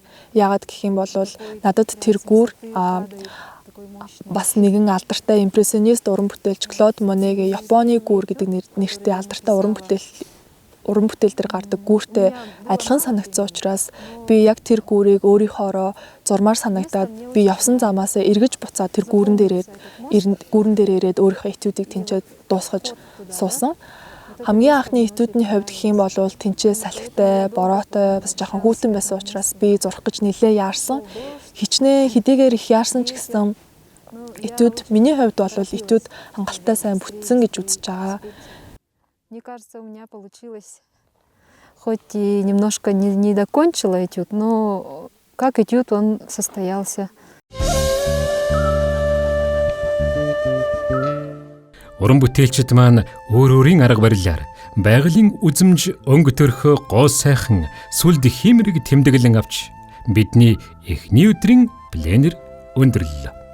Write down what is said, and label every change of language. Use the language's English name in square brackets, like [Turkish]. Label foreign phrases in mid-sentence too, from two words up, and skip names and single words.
[Mongolian] Яагаад гэх юм бол надад тэр гүүр бас нэгэн алдартай импрессионист уран бүтээлч Клод Монегийн Японы гүүр гэдэг нэртэй алдартай уран бүтээл дээр гардаг гүүртэй адилхан санагдсан учраас би яг тэр гүүрийг өөрийнхоороо зурмаар санагдаад би явсан замаасаа эргэж буцаад тэр гүүрэн дээр ирээд өөрийнхөө этюдийг тэнцээд дуусгаж суусан. Хамгийн анхны этюдний хувьд гэх юм бол тэнцээ салхитай, бороотой, бас жоохон хүүтэн байсан учраас би зурх гэж нэлээ яарсан. Хичнээн хэдийгээр их яарсан ч гэсэн этюд миний хувьд бол этюд хангалттай сайн бүтсэн гэж үзэж байгаа. [Russian] Мне кажется, у меня получилось, хоть и немножко не докончила этюд, но как этюд он состоялся. [Mongolian] Уран бүтээлчид маань өөр өөрийн арга барилаар байгалийн үзмж өнгө төрхөө гоо сайхан сүлд хиймэрэг тэмдэглэн авч бидний эхний өдрийн пленэр өндөрлөө.